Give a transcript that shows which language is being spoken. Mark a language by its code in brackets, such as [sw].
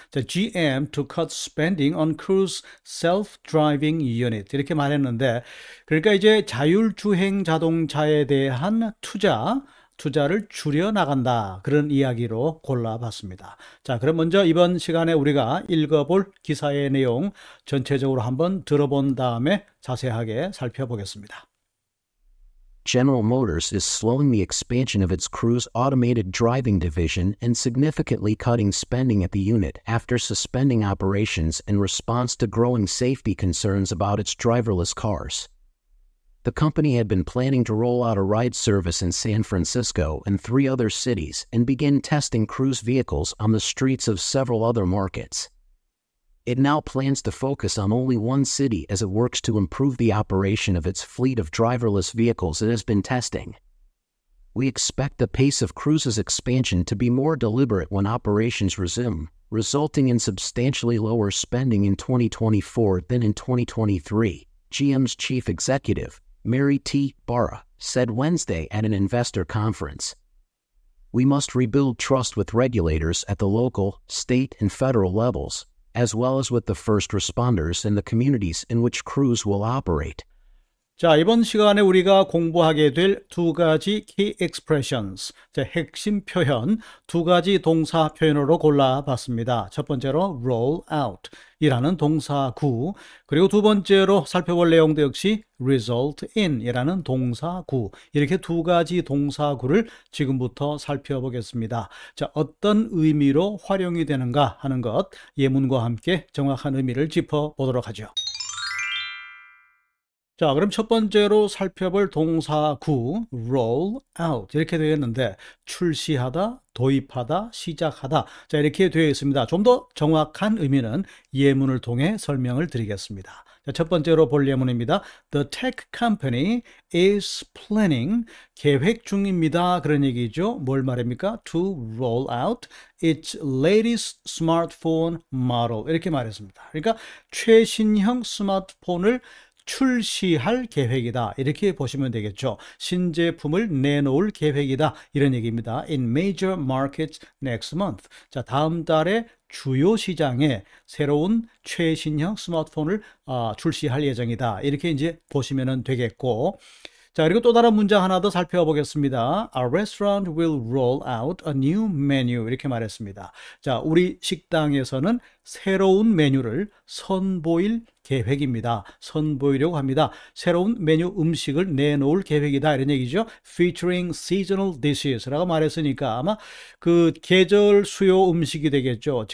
[ko] 자, [en] GM to cut spending on cruise self-driving unit [ko] 이렇게 말했는데, 그러니까 이제 자율주행 자동차에 대한 투자를 줄여나간다, 그런 이야기로 골라봤습니다. 자, 그럼 먼저 이번 시간에 우리가 읽어볼 기사의 내용 전체적으로 한번 들어본 다음에 자세하게 살펴보겠습니다. [en] General Motors is slowing the expansion of its Cruise automated driving division and significantly cutting spending at the unit after suspending operations in response to growing safety concerns about its driverless cars. The company had been planning to roll out a ride service in San Francisco and 3 other cities and begin testing Cruise vehicles on the streets of several other markets. It now plans to focus on only one city as it works to improve the operation of its fleet of driverless vehicles it has been testing. We expect the pace of Cruise's expansion to be more deliberate when operations resume, resulting in substantially lower spending in 2024 than in 2023, GM's chief executive, Mary T. Barra, said Wednesday at an investor conference. We must rebuild trust with regulators at the local, state, and federal levels, as well as with the first responders and the communities in which Cruise will operate. [ko] 자, 이번 시간에 우리가 공부하게 될 2가지 key expressions, 자, 핵심 표현 2가지 동사 표현으로 골라봤습니다. 첫 번째로 roll out 이라는 동사구, 그리고 두 번째로 살펴볼 내용도 역시 result in 이라는 동사구, 이렇게 2가지 동사구를 지금부터 살펴보겠습니다. 자, 어떤 의미로 활용이 되는가 하는 것, 예문과 함께 정확한 의미를 짚어보도록 하죠. 자, 그럼 첫 번째로 살펴볼 동사구 roll out 이렇게 되어 있는데, 출시하다, 도입하다, 시작하다, 자, 이렇게 되어 있습니다. 좀 더 정확한 의미는 예문을 통해 설명을 드리겠습니다. 자, 첫 번째로 볼 예문입니다. [en] The tech company is planning, [ko] 계획 중입니다, 그런 얘기죠. 뭘 말입니까? [en] To roll out its latest smartphone model [ko] 이렇게 말했습니다. 그러니까 최신형 스마트폰을 출시할 계획이다, 이렇게 보시면 되겠죠. 신제품을 내놓을 계획이다, 이런 얘기입니다. [en] In major markets next month. [ko] 자, 다음 달에 주요 시장에 새로운 최신형 스마트폰을 출시할 예정이다, 이렇게 이제 보시면 되겠고, 자, 그리고 또 다른 문장 하나 더 살펴보겠습니다. [en] Our restaurant will roll out a new menu [ko] 이렇게 말했습니다. 자, 우리 식당에서는 새로운 메뉴를 선보일 계획입니다. 선보이려고 합니다. 새로운 메뉴 음식을 내놓을 계획이다, 이런 얘기죠. [en] Featuring seasonal dishes [ko] 라고 말했으니까 아마 그 계절 수요 음식이 되겠죠.